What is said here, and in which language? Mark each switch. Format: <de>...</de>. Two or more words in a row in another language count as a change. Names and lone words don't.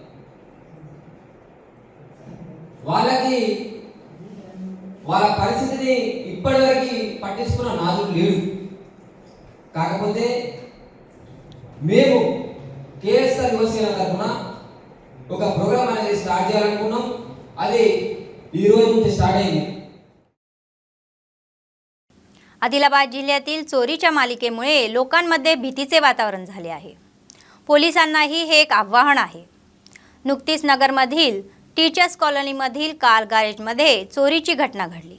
<te>వాళ్ళకి వాళ్ళ పరిస్థితిని ఇప్పటివరకు పట్టించుకున్న నాదుడు లేడు। కాకపోతే మేము KSR యువసేన తరఫున ఒక प्रोग्राम అనేది स्टार्ट చేయాలనుకున్నాం। అది ఈ రోజు నుంచి स्टार्ट అయింది।</te> <mr>आदिलाबाद जिल्ह्यातील चोरीच्या मालिकेमुळे लोकांमध्ये भीतीचे वातावरण झाले आहे। पोलिसांनाही हे एक आव्हान आहे। नुकतीच नगरमधील टीचर्स कॉलनीमधील कार गॅरेजमध्ये चोरीची घटना घडली।</mr>